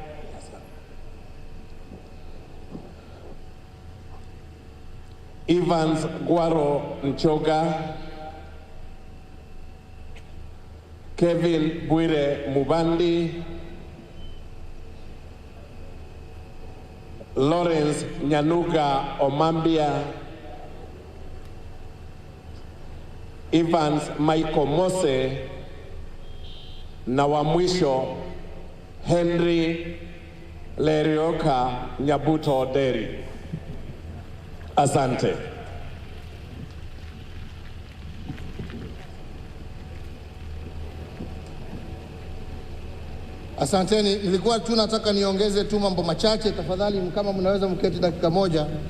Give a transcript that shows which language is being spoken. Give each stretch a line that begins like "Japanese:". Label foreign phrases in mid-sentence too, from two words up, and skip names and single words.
Swahili: Evans Guaro Nchoga, Kevin Bwire Mubandi, Lawrence Nyanuga Omambia, Evans Michael Mose, na wa mwisho Henry Lerioka Nyabuto Oderi. Asante. Asanteni, nilikuwa tu nataka niongeze tu mambo machache tafadhali, kama mnaweza mketi dakika moja.